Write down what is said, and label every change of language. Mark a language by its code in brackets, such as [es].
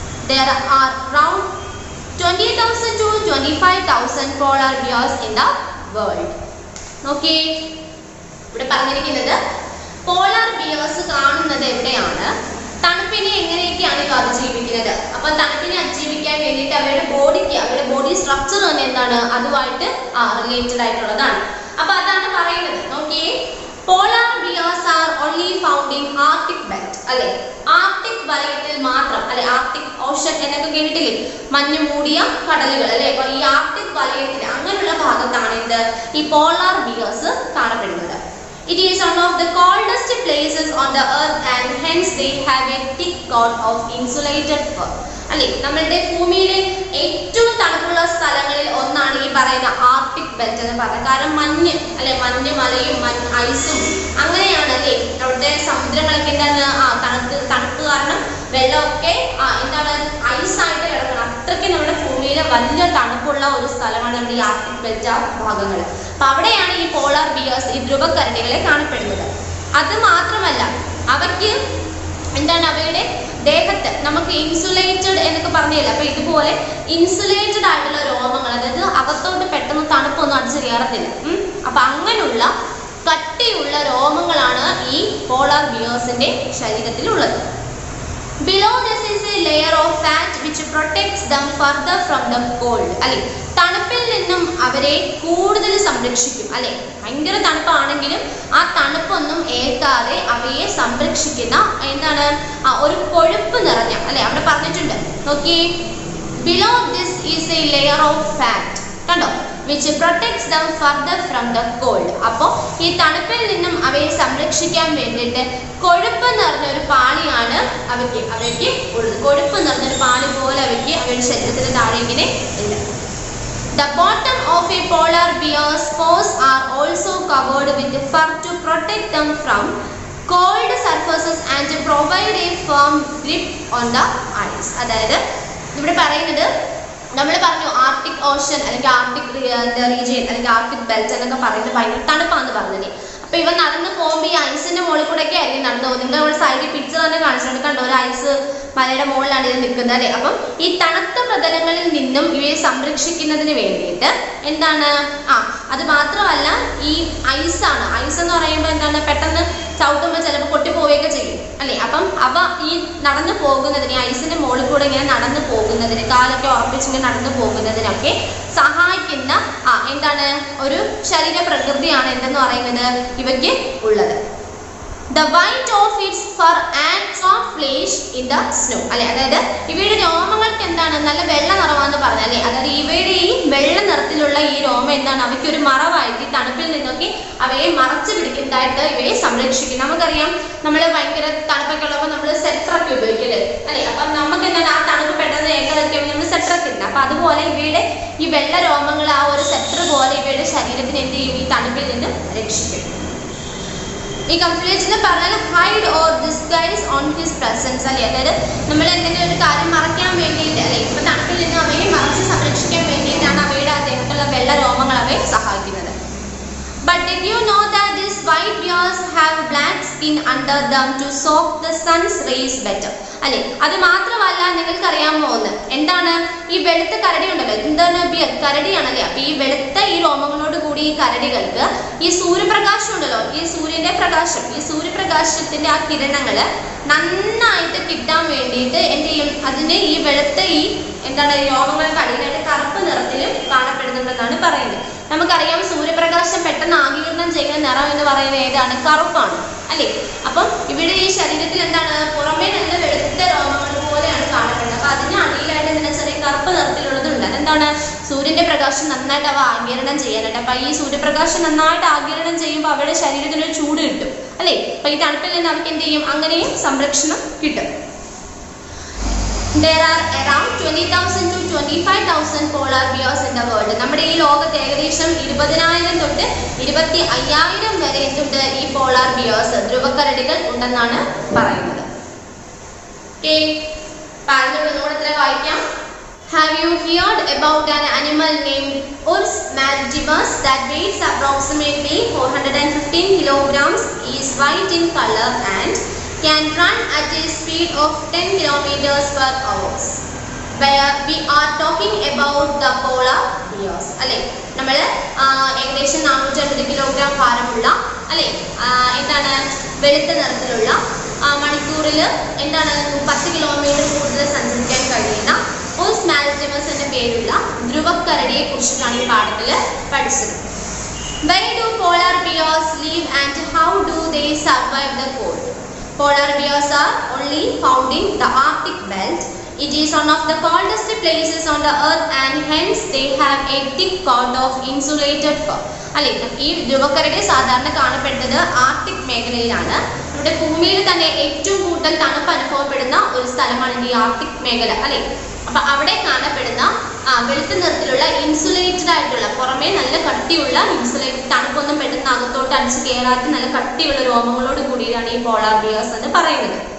[en] There are around 20,000 to 25,000 polar bears in the world. [ml] Okay, ഇവിടെ പറഞ്ഞിരിക്കുന്നത് polar bears കാണുന്നത് എവിടെയാണ്, തണുപ്പിനെ എങ്ങനെയൊക്കെയാണ് ഇവ അതിജീവിക്കുന്നത്. അപ്പൊ തണുപ്പിനെ അതിജീവിക്കാൻ വേണ്ടിയിട്ട് അവരുടെ ബോഡി സ്ട്രക്ചർ തന്നെ എന്താണ്, അതുമായിട്ട് റിലേറ്റഡ് ആയിട്ടുള്ളതാണ്. അപ്പൊ അതാണ് പറയുന്നത്. നോക്കിയേ, [en] Polar bears are only found in Arctic belt. [ml] അല്ലെ, ആർട്ടിക് വലയത്തിൽ മാത്രം, അല്ലെ ആർട്ടിക് ഓഷൻ എന്നൊക്കെ കേട്ടിട്ടില്ലേ, മഞ്ഞ് മൂടിയ കടലുകൾ അല്ലെ. അപ്പൊ ഈ ആർട്ടിക് വലയത്തിൽ അങ്ങനെയുള്ള ഭാഗത്താണ് എന്ത്, ഈ പോളാർ ബിയേഴ്സ് കാണപ്പെടുന്നത്. [en] It is one of the coldest places on the earth and hence they have a thick coat of insulated fur. [ml] അല്ലെ, നമ്മളുടെ ഭൂമിയിലെ ഏറ്റവും തണുപ്പുള്ള സ്ഥലങ്ങളിൽ ഒന്നാണ് ഈ പറയുന്ന ആർട്ടിക് ബെൽറ്റ് എന്ന് പറയുന്നത്. കാരണം മഞ്ഞ് അല്ലെ, മഞ്ഞ് മലയും ഐസും അങ്ങനെയാണ് അല്ലേ. അവിടുത്തെ സമുദ്രങ്ങളൊക്കെ എന്താണ് തണുപ്പ് കാരണം വെള്ളമൊക്കെ എന്താണ് ഐസായിട്ട് കിടക്കണം. അത്രയ്ക്ക് നമ്മുടെ ഭൂമിയിലെ വലിയ തണുപ്പുള്ള ഒരു സ്ഥലമാണ് നമ്മുടെ ഈ ആർട്ടിക് ബെൽറ്റ് ഭാഗങ്ങൾ. അപ്പൊ അവിടെയാണ് ഈ പോളാർ ബിയേഴ്സ്, ഈ ധ്രുവക്കരടികളെ കാണപ്പെടുന്നത്. അത് മാത്രമല്ല, അവയ്ക്ക് എന്താണ് അവയുടെ ദേഹത്ത് നമുക്ക് ഇൻസുലേറ്റഡ് എന്നൊക്കെ പറഞ്ഞില്ല. അപ്പൊ ഇതുപോലെ ഇൻസുലേറ്റഡ് ആയിട്ടുള്ള രോമങ്ങൾ, അതായത് അകത്തോട്ട് പെട്ടെന്ന് തണുപ്പൊന്നും അടിച്ചു കയറത്തില്ല. അപ്പൊ അങ്ങനെയുള്ള കട്ടിയുള്ള രോമങ്ങളാണ് ഈ polar ബിയേഴ്സിന്റെ ശരീരത്തിലുള്ളത്. [en] Below this is a layer of fat which protects them further from the cold. [ml] അല്ലെ, തണുപ്പിൽ നിന്നും അവരെ കൂടുതൽ സംരക്ഷിക്കും. അല്ലെ, ഭയങ്കര തണുപ്പാണെങ്കിലും ആ തണുപ്പൊന്നും ഏൽക്കാതെ അവയെ സംരക്ഷിക്കുന്ന എന്താണ് ഒരു കൊഴുപ്പ് നിറഞ്ഞ, അല്ലെ അവിടെ പറഞ്ഞിട്ടുണ്ട്. നോക്കിയേ, [en] below this is a layer of fat. [ml] കണ്ടോ, [en] which protects them further from the cold. [ml] അപ്പോൾ ഈ തണുപ്പിൽ നിന്നും അവയെ സംരക്ഷിക്കാൻ വേണ്ടിയിട്ട് കൊഴുപ്പ് നിറഞ്ഞൊരു പാളിയാണ് അവയ്ക്ക് ഉള്ളത്. കൊഴുപ്പ് നിറഞ്ഞൊരു പാളി പോലെ അവയുടെ ശരീരത്തിന് താഴെ ഇങ്ങനെ ഉണ്ട്. [en] The bottom of a polar bear's paws are also covered with fur to protect them from cold surfaces and to provide a firm grip on the ice. [ml] അതായത് ഇവിടെ പറയുന്നത്, നമ്മൾ പറഞ്ഞു ആർട്ടിക് ഓഷൻ അല്ലെങ്കിൽ ആർട്ടിക് റീജിയൻ അല്ലെങ്കിൽ Arctic belt എന്നൊക്കെ പറയുന്നത് ഭയങ്കര തണുപ്പാന്ന് പറഞ്ഞത്. അപ്പൊ ഇവ നടന്നു പോകുമ്പോൾ ഈ ഐസിന്റെ മുകളിൽ കൂടെ ഒക്കെ ആയിരിക്കും നടന്നു പോകുന്നത്. നിങ്ങൾ ഇവിടെ സൈഡിൽ പിക്ചർ തന്നെ കാണിച്ചിട്ടുണ്ട്, കണ്ടോ, ഒരു ഐസ് മലയുടെ മുകളിലാണ് ഇത് നിൽക്കുന്നത് അല്ലെ. അപ്പം ഈ തണുത്ത പ്രതലങ്ങളിൽ നിന്നും ഇവയെ സംരക്ഷിക്കുന്നതിന് വേണ്ടിയിട്ട് എന്താണ്, അത് മാത്രമല്ല ഈ ഐസാണ്. ഐസ് എന്ന് പറയുമ്പോൾ എന്താണ്, പെട്ടെന്ന് ചവിട്ടുമ്പോൾ ചിലപ്പോൾ പൊട്ടിപ്പോവുകയൊക്കെ ചെയ്യും അല്ലെ. അപ്പം അവ ഈ നടന്നു പോകുന്നതിന്, ഈ ഐസിന്റെ മുകളിൽ കൂടെ ഇങ്ങനെ നടന്നു പോകുന്നതിന്, കാലൊക്കെ ഉറപ്പിച്ചിങ്ങനെ നടന്നു പോകുന്നതിനൊക്കെ സഹായിക്കുന്ന എന്താണ് ഒരു ശരീര പ്രകൃതിയാണ് എന്തെന്ന് പറയുന്നത് ഇവയ്ക്ക് ഉള്ളത്. [en] The white of its fur acts on flesh in the snow [ml] അല്ലെ. അതായത് ഇവയുടെ രോമങ്ങൾക്ക് എന്താണ് നല്ല വെള്ള നിറമാണെന്ന് പറഞ്ഞ അല്ലെ. അതായത് ഇവയുടെ ഈ വെള്ള നിറത്തിലുള്ള ഈ രോമം എന്താണ് അവയ്ക്ക് ഒരു മറവായിട്ട് ഈ തണുപ്പിൽ നിന്നൊക്കെ അവയെ മറച്ചു പിടിക്കുന്നതായിട്ട് ഇവയെ സംരക്ഷിക്കും. നമുക്കറിയാം നമ്മൾ ഭയങ്കര തണുപ്പൊക്കെ ഉള്ളപ്പോൾ നമ്മൾ സെറ്ററൊക്കെ ഉപയോഗിക്കല്ലേ അല്ലെ. അപ്പം നമുക്ക് എന്താണ് ആ തണുപ്പ് പെട്ടെന്ന് ഏകദേശം നമ്മൾ സെറ്ററൊക്കെ ഇല്ല. അപ്പൊ അതുപോലെ ഇവയുടെ ഈ വെള്ള രോമങ്ങൾ ആ ഒരു സെറ്റർ പോലെ ഇവയുടെ ശരീരത്തിന് എന്ത് ചെയ്യും, ഈ തണുപ്പിൽ നിന്ന് രക്ഷിക്കും. ഈ കംപ്ലീറ്റ്സിന് പറഞ്ഞാൽ [en] hide or disguise on his presence [ml] അല്ലെ. അതായത് നമ്മൾ എന്തെങ്കിലും ഒരു കാര്യം മറയ്ക്കാൻ വേണ്ടിയിട്ട് അല്ലെ, ഇപ്പൊ തണുപ്പിൽ നിന്ന് അവയെ മറച്ച് സംരക്ഷിക്കാൻ വേണ്ടിയിട്ടാണ് അവയുടെ അദ്ദേഹത്തുള്ള വെള്ള രോമങ്ങൾ അവയെ സഹായിക്കുന്നത്. [en] But did you know that these white bears have black skin under them to soak the sun's rays better [ml] അല്ലെ. അത് മാത്രമല്ല നിങ്ങൾക്കറിയാമോ ഒന്ന്, എന്താണ് ഈ വെളുത്ത കരടി ഉണ്ടല്ലോ, എന്താണ് ബിയർ, കരടിയാണല്ലേ. അപ്പൊ ഈ വെളുത്ത ഈ രോമങ്ങളോട് കൂടി ഈ കരടികൾക്ക് ഈ സൂര്യപ്രകാശം ഉണ്ടല്ലോ, ഈ സൂര്യന്റെ പ്രകാശം, ഈ സൂര്യപ്രകാശത്തിന്റെ ആ കിരണങ്ങള് നന്നായിട്ട് കിട്ടാൻ വേണ്ടിയിട്ട് എന്ത് ചെയ്യും, അതിന് ഈ വെളുത്ത ഈ എന്താണ് രോമങ്ങൾക്ക് അടിയിലായിട്ട് കറുപ്പ് നിറത്തിൽ കാണപ്പെടുന്നുണ്ടെന്നാണ് പറയുന്നത്. നമുക്കറിയാം സൂര്യപ്രകാശം പെട്ടെന്ന് ആഗിരണം ചെയ്യുന്ന നിറം എന്ന് പറയുന്നത് ഏതാണ്, കറുപ്പാണ് അല്ലെ. അപ്പം ഇവിടെ ഈ ശരീരത്തിൽ എന്താണ് പുറമേ നല്ല വെളുത്ത രോമങ്ങൾ പോലെയാണ് കാണപ്പെടുന്നത്. അപ്പൊ അതിന് അടിയിലായിട്ട് എന്താണ് ചെറിയ കറുപ്പ് നിറത്തിലുള്ളതുണ്ട്. അതെന്താണ് സൂര്യന്റെ പ്രകാശം നന്നായിട്ട് അവ ആഗിരണം ചെയ്യാനായിട്ട്. അപ്പൊ ഈ സൂര്യപ്രകാശം നന്നായിട്ട് ആഗിരണം ചെയ്യുമ്പോൾ അവരുടെ ശരീരത്തിനൊരു ചൂട് കിട്ടും അല്ലെ. അപ്പൊ ഈ തണുപ്പിൽ നിന്ന് അവർക്ക് എന്ത് ചെയ്യും, അങ്ങനെയും സംരക്ഷണം കിട്ടും. [en] There are around 20,000 to 25,000 polar bears in the world. [ml] നമ്മുടെ ഈ ലോകത്ത് ഏകദേശം 20,000 തൊട്ട് 25,000 വരെ എന്തുണ്ട്, ഈ പോളാർ ബിയേഴ്സ് ധ്രുവക്കരടികൾ ഉണ്ടെന്നാണ് പറയുന്നത്. പറഞ്ഞുകൂടെ വായിക്കാം. [en] Have you heard about an animal named Ursus maritimus that weighs approximately 415 kilograms, is white in color and can run at a speed of 10 kilometers per hour? Where we are talking about the polar bears [ml] അല്ലെ. നമ്മൾ ഏകദേശം 450 kilogram ഭാരമുള്ള അല്ലെ എന്താണ് വെളുത്ത നിറത്തിലുള്ള മണിക്കൂറിൽ എന്താണ് 10 കിലോമീറ്റർ കൂടുതൽ സഞ്ചരിക്കാൻ കഴിയുന്ന Ursus maritimus എന്ന പേരുള്ള ധ്രുവക്കരടിയെ കുറിച്ചിട്ടാണ് ഈ പാഠത്തിൽ പഠിച്ചത്. [en] Where do polar bears live and how do they survive the cold? Polar bears are only found in the Arctic belt. It is one of the coldest places on the earth and hence they have a thick coat of insulated fur. [ml] അല്ലെ. ഈ ധ്രുവക്കരടി സാധാരണ കാണപ്പെടുന്നത് Arctic മേഖലയിലാണ്. നമ്മുടെ ഭൂമിയിൽ തന്നെ ഏറ്റവും കൂടുതൽ തണുപ്പ് അനുഭവപ്പെടുന്ന ഒരു സ്ഥലമാണ് ഈ ആർട്ടിക് മേഖല അല്ലെ. അപ്പൊ അവിടെ കാണപ്പെടുന്ന വെളുത്ത നിറത്തിലുള്ള ഇൻസുലേറ്റഡ് ആയിട്ടുള്ള പുറമേ നല്ല കട്ടിയുള്ള ഇൻസുലേറ്റഡ്, തണുപ്പൊന്നും പെട്ടെന്ന് അകത്തോട്ട് അടിച്ച് കയറാത്ത നല്ല കട്ടിയുള്ള രോമങ്ങളോട് കൂടിയാണ് ഈ പോളാർ ബിയേഴ്സ് എന്ന് പറയുന്നത്.